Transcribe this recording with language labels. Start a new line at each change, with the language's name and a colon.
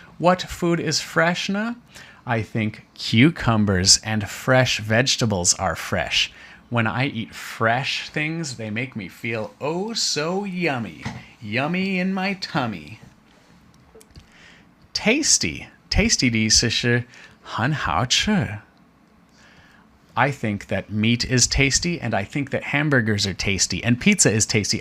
English: What food is fresh now? I think cucumbers and fresh vegetables are fresh. When I eat fresh things, they make me feel oh so yummy. Yummy in my tummy. Tasty.
Chinese: Tasty 的意思是很好吃。
English: I think that meat is tasty, and I think that hamburgers are tasty, and pizza is tasty.